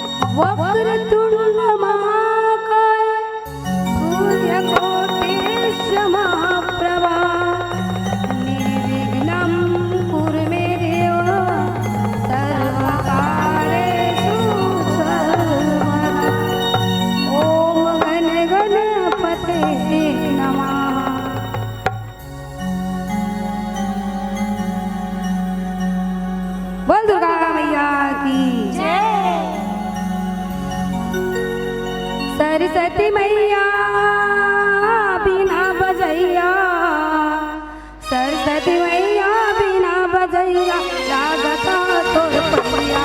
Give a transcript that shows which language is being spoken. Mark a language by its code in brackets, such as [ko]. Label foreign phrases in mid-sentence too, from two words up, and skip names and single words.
[sa] वक्रतुंड महाकाय सूर्यकोटिश् महाप्रभा निर्विघ्नं कुरु मे देव सर्वकार्येषु सर्वदा। ओम गण गणपतये नमः। [bho] बोल दुर्गा मैया की सरस्वती मैया बिना बजैया, सरस्वती मैया बिना बजैया लागता तोर पैया।